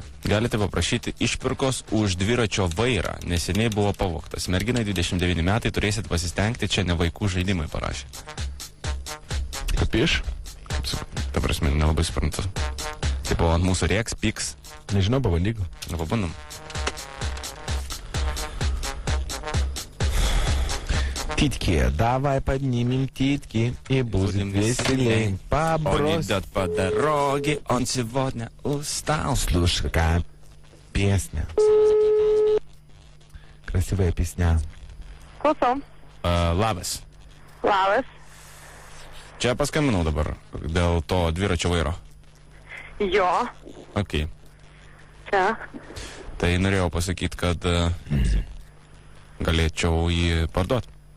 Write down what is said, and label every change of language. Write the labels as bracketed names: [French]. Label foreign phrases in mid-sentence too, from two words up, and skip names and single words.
[Lithuanian] Galite paprašyti išpirkos už dviračio vairą. Neseniai buvo pavogtas. Merginai 29 metai, turėsit pasistengti, čia ne vaikų žaidimai parašė. Kapiš? Ta prasme, nelabai suprantu. Tipo, ant mūsų rėks, pyks. Nežinau, pabandyk. Na, pabandom. [Russian] Титки, давай поднимем титки и будем веселей. Он идет по дороге, он сегодня устал. Слушай, какая песня. Красивая песня. [Lithuanian] Klausom. Labas. Labas. Čia paskambinau dabar dėl to dviračio vairo. Jo. Ok. Čia. Tai norėjau pasakyti, kad galėčiau jį parduoti.